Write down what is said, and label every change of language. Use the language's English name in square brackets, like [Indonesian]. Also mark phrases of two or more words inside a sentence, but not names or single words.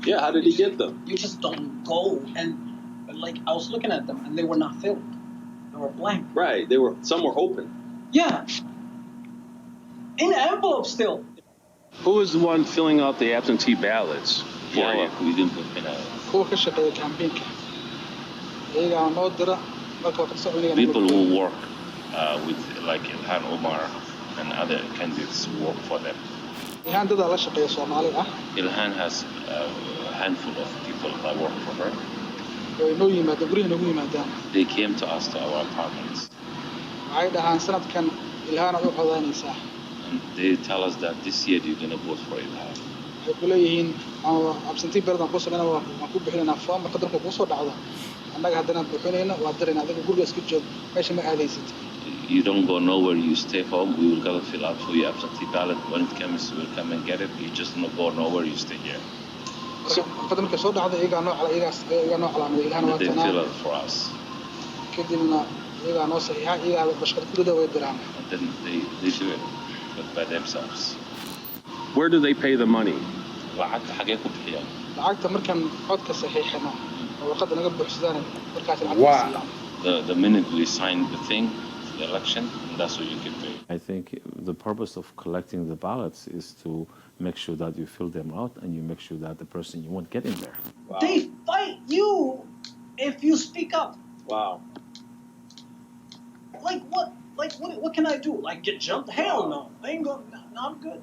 [English] yeah, how did he get them? You just don't go and, I was looking at them, and they were not filled. They were blank. Right. Some were open. Yeah. In the envelope still. Who was the one filling out the absentee ballots for you? [Somali] kuwa ka shaqeeya campaignka iyagaa noo dira marka waa kalsooniga [English] People who work with like Ilhan Omar and other candidates work for them. [Somali] Ilhan dadaa la shaqeeya Soomaali ah [English] Ilhan has a handful of people that work for her. [Somali] way noo yimaadaan guriga nagu yimaadaan [English] They came to us to our apartments. [Somali] waxay dhahaan sanadkan Ilhan aad u codaynaysaa [English] And they tell us that this year you're going to vote for Ilhan. [Somali] waxay ku leeyihiin [English] absentee ballot [Somali] aan ku sameynaa waan ku bixinaynaa foom marka dalka kuu soo dhacdo annaga haddana bixinayna waa dirayna adiga guriga iska joog meesha ma aadaysid. [English] You don't go nowhere, you stay home. We will go fill out for your absentee ballot. When it comes, we'll come and get it. You just don't go nowhere, you stay here. [Somali] marka markay soo dhacdo iyagaa noo calaamaday Ilhan waa [English] They [Somali] tanaa [English] fill out for us. [Somali] kadibna iyagaa noo saxiixa iyagaa bashqad kudada way diraan. [English] And then they do it, but by themselves. Where do they pay the money? [Somali] lacagta xagee ku bixiyaan? lacagta markaan codka saxiixino oo warqadda naga buuxsadaan markaas lacagta [English] Wow. [Somali] siiyaan. [English] The minute we sign the thing, the election, that's what you can pay. I think the purpose of collecting the ballots is to make sure that you fill them out and you make sure that the person you want get in there. Wow. They fight you if you speak up. Wow. Like what? Like what can I do? Like get jumped? Hell no. I ain't going. No, I'm good.